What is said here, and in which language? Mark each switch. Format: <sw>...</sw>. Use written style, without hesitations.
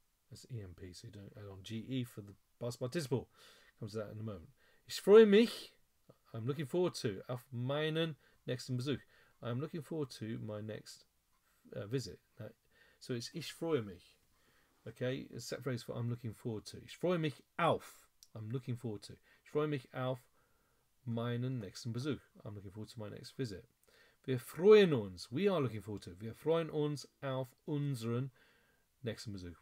<en>That's EMP, so you don't add on GE for the past participle. Comes to that in a moment.</en> <de>Ich freue mich.</de> <en>I'm looking forward to</en> <de>auf meinen nächsten Besuch.</de> <en>I'm looking forward to my next visit. So it's</en> <de>ich freue mich.</de> <en>Okay, a set phrase for I'm looking forward to.</en> <de>Ich freue mich auf.</de> <en>I'm looking forward to.</en> <de>Ich freue mich auf meinen nächsten Besuch.</de> <en>I'm looking forward to my next visit.</en> <de>Wir freuen uns.</de> <en>We are looking forward to.</en> <de>Wir freuen uns auf unseren nächsten Besuch.</de>